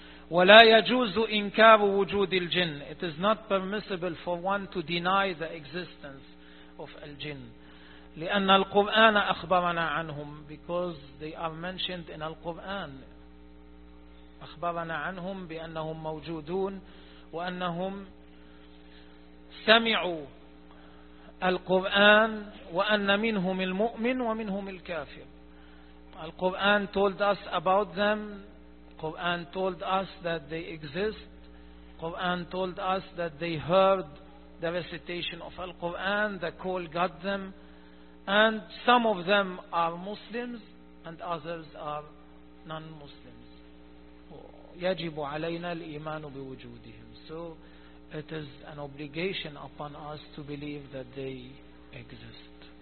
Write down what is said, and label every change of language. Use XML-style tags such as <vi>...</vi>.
<ar>ولا يجوز إنكار وجود الجن.</ar> <en>It is not permissible for one to deny the existence of الجن.</en> <ar>لأن القرآن أخبرنا عنهم</ar> <en>because they are mentioned in القرآن.</en> <ar>أخبرنا عنهم بأنهم موجودون وأنهم سمعوا القرآن وأن منهم المؤمن ومنهم الكافر.</ar> <en>القرآن told us about them. Quran told us that they exist. Quran told us that they heard the recitation of Al-Quran, the call got them, and some of them are Muslims and others are non-Muslims.</en> <ar>يجب علينا الإيمان بوجودهم.</ar> <en>So it is an obligation upon us to believe that they exist.</en>